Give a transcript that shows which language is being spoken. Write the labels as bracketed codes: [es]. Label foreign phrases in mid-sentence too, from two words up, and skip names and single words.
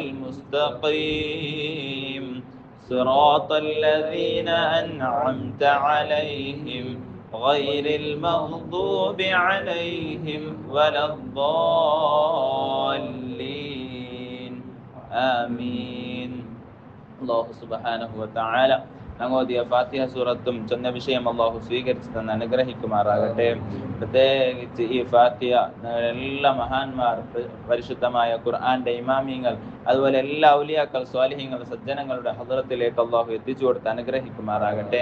[ar] المستقيم صراط الذين أنعمت عليهم غير المغضوب عليهم ولا الضالين آمين. الله سبحانه وتعالى [ml] ഞങ്ങൾ ഓതിയ ഫാത്തിഹ സൂറത്തും ചെന്ന വിഷയം അള്ളാഹു സ്വീകരിച്ചു തന്ന് അനുഗ്രഹിക്കുമാറാകട്ടെ. പ്രത്യേകിച്ച് ഈ ഫാത്തിഹ എല്ലാ മഹാന്മാർ, പരിശുദ്ധമായ ഖുർആന്റെ ഇമാമിങ്ങൾ, അതുപോലെ എല്ലാ ഔലിയാക്കൾ, സ്വാലിഹീങ്ങൾ, സജ്ജനങ്ങളുടെ ഹദ്റത്തിലേക്ക് അള്ളാഹു എത്തിച്ചു കൊടുത്ത് അനുഗ്രഹിക്കുമാറാകട്ടെ.